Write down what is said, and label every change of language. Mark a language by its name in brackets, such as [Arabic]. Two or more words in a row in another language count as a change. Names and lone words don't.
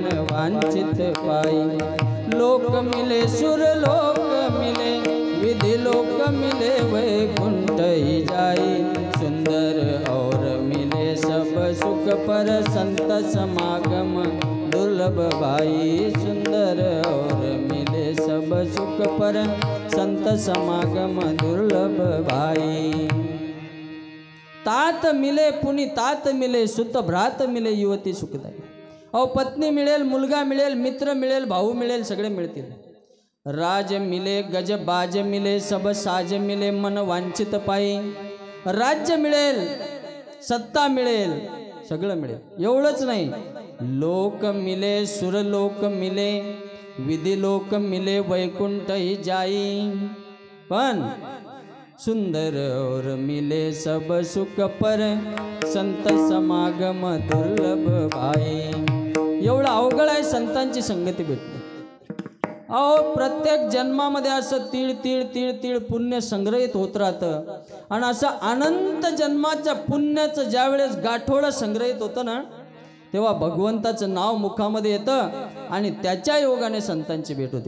[Hindi] वांछित पाई, लोक मिले सुर लोक मिले विधि लोक मिले वैकुंठ ही जाई, सुंदर और मिले सब सुख पर संत समागम दुर्लभ भाई, सुंदर और मिले सब सुख पर संत समागम दुर्लभ भाई. तात मिले पुनि तात मिले सुत भ्रात मिले युवती सुखदाई. [Marathi] अहो पत्नी मिळेल, मुलगा मिळेल, मित्र मिळेल, भाऊ मिळेल, सगळे मिळतील. [Hindi] राज मिले गज बाज मिले सब साज मिले मन वांछित पायी. [Marathi] राज्य मिळेल, सत्ता मिळेल, सगळं मिळेल. एवढंच नाही, [Hindi] लोक मिले सुरलोक मिले विधी लोक मिले वैकुंठ ही जाई, [Marathi] पण [Hindi] सुंदर और मिले सब सुख पर संत समागम दुर्लभ भाई. [Marathi] एवढं अवघड आहे संतांची संगती भेटणे. अहो प्रत्येक जन्मामध्ये असं तीळ तीळ तीळ तीळ पुण्य संग्रहित होत राहतं, आणि असं अनंत जन्माच्या पुण्याचं ज्यावेळेस गाठोडं संग्रहित होतं ना, तेव्हा भगवंताचं नाव मुखामध्ये येतं आणि त्याच्या योगाने संतांची भेट होती.